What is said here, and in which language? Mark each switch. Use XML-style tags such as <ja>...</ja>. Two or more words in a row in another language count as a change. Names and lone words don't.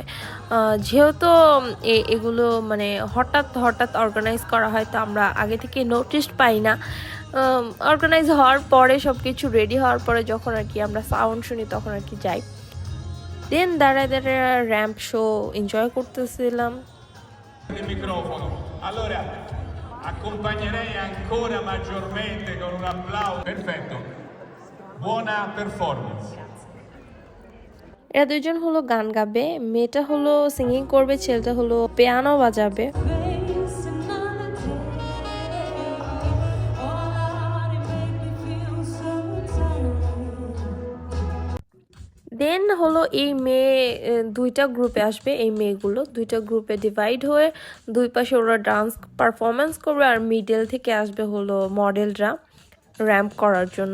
<bn>যেহেতু এগুলো মানে হঠাৎ হঠাৎ অর্গানাইজ করা হয়, তো আমরা আগে থেকে নোটিস পাই না। অর্গানাইজ হওয়ার পরে সব কিছু রেডি হওয়ার পরে যখন আর কি আমরা সাউন্ড শুনি, তখন আর কি যাই। দেন দাঁড়ায় দাঁড়ায়</bn> <en>ramp show enjoy</en> <bn>করতেছিলাম।</bn> <it>Il microfono. Allora, accompagnerei ancora maggiormente con un applauso. Perfetto. Buona performance.</it> <bn>এরা দুইজন হলো গান গাবে, মেয়েটা হলো সিঙ্গিং করবে, ছেলেটা হলো পিয়ানো বাজাবে। দেন হলো এই মেয়ে দুইটা গ্রুপে আসবে, এই মেয়েগুলো দুইটা গ্রুপে ডিভাইড হয়ে দুই পাশে ওরা</bn> <en>dance performance</en> <bn>করবে, আর মিডল থেকে আসবে হলো মডেলরা র্যাম্প করার জন্য।</bn>